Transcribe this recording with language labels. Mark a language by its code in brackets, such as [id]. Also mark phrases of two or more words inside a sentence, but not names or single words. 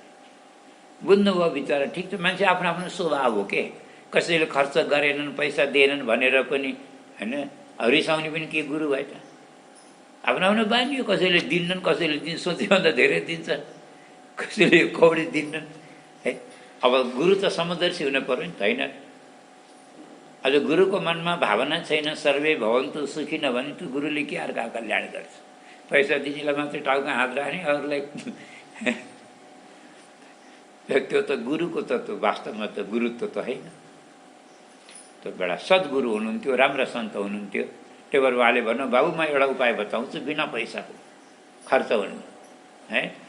[ne] बुझ्नुभयो बिचरा, ठिक छ, मान्छे आफ्नो आफ्नो स्वभाव हो के, कसैले खर्च गरेनन्, पैसा दिएनन् भनेर पनि होइन रिसाउने पनि के गुरु भए त? आफ्नो आफ्नो बानी हो, कसैले दिन्नन्, कसैले सोचेभन्दा धेरै दिन्छन्, कसैले कौडी दिन्नन् है। अब गुरु त समदर्शी हुन पर्यो नि त, होइन? अझ गुरुको मनमा भावना छैन [sa] सर्वे भवन्तु सुखी [ne] नभने त्यो गुरुले के अर्का कल्याण गर्छ? पैसा दिनेलाई मात्रै टाउका हात राख्ने, अरूलाई त्यो त गुरुको तत्त्व, वास्तवमा त गुरुत्व त होइन। त्यो एउटा सद्गुरु हुनुहुन्थ्यो, राम्रा सन्त हुनुहुन्थ्यो। त्यही भएर उहाँले भन्नु, बाबु म एउटा उपाय बताउँछु बिना पैसाको, खर्च हुनु है।